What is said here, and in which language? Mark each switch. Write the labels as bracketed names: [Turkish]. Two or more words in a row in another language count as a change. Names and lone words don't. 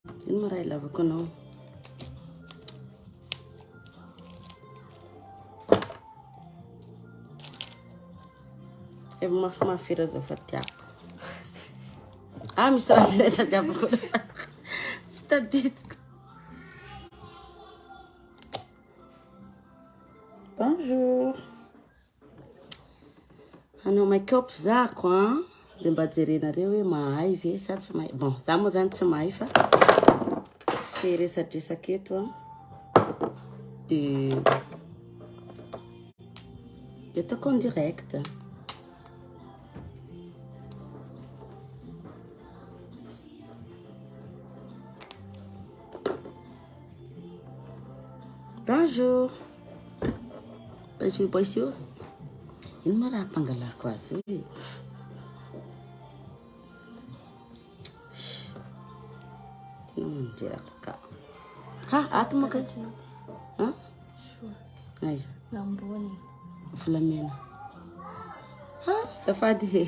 [Malagasy] Ino ma raha ilavako anao? Evo mafimafy zao fa tiako. Misy raha zay tadiavako. Tsy tadidiko. Bonjour. Anao make-up zako dia mba jerenareo hoe mahay ve sa tsy mahay. Bon, za moa zany tsy mahay fa te resadresaka eto dia ataoko [French] en direct. [Malagasy] Bonjour. Bonjour. Ino ma raha pangalako azy hoe? Tena manjerako ka. Ato mo kay? Sure. Ay. Lambony. Volamena. Safady he.